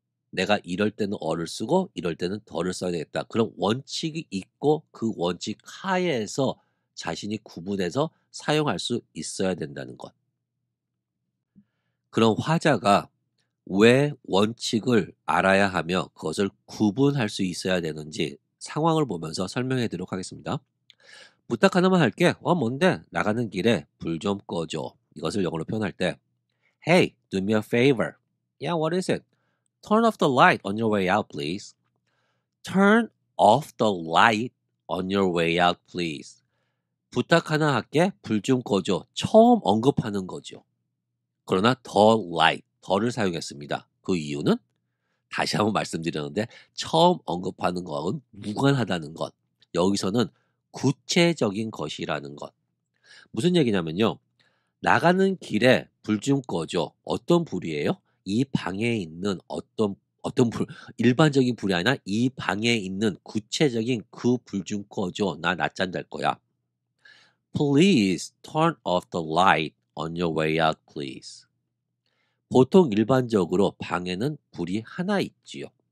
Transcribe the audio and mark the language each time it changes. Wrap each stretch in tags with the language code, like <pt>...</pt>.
<ko>내가 이럴 때는 어를 쓰고 이럴 때는 더를 써야 되겠다. 그런 원칙이 있고 그 원칙 하에서 자신이 구분해서 사용할 수 있어야 된다는 것. 그런 화자가 왜 원칙을 알아야 하며 그것을 구분할 수 있어야 되는지 상황을 보면서 설명해 드리도록 하겠습니다. 부탁 하나만 할게. 뭔데? 나가는 길에 불 좀 꺼줘. 이것을 영어로 표현할 때</ko> <en>Hey, do me a favor. Yeah, what is it? Turn off the light on your way out, please. Turn off the light on your way out, please.</en> <ko>부탁 하나 할게. 불 좀 꺼줘. 처음 언급하는 거죠. 그러나 the light, 더를 사용했습니다. 그 이유는 다시 한번 말씀드렸는데 처음 언급하는 것은 무관하다는 것. 여기서는 구체적인 것이라는 것. 무슨 얘기냐면요. 나가는 길에 불 좀 꺼줘. 어떤 불이에요? 이 방에 있는 어떤 불, 일반적인 불이 아니라 이 방에 있는 구체적인 그 불 좀 꺼줘. 나 낮잠 잘 거야.</ko> <en>Please turn off the light on your way out, please.</en> <ko>보통 일반적으로 방에는 불이 하나 있지요.</ko>